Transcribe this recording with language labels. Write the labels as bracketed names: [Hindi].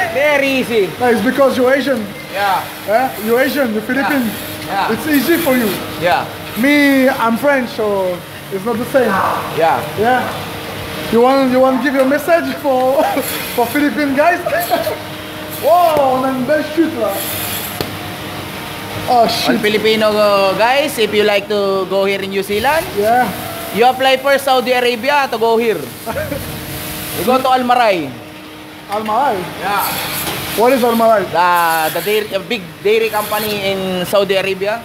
[English] Very easy. No, it's because you're Asian. Yeah. Yeah? You're Asian, you're Philippine. Yeah. It's easy for you. Yeah. Me, I'm French, so it's not the same. Yeah. Yeah. You want to give your message for Philippine guys? [French] Wow, on a une belle chute là. [English] Oh shit. Filipino guys, if you like to go here in New Zealand, Yeah. you apply for Saudi Arabia to go here. You go to Almarai. Almarai. Yeah. What is Almarai? The big dairy company in Saudi Arabia.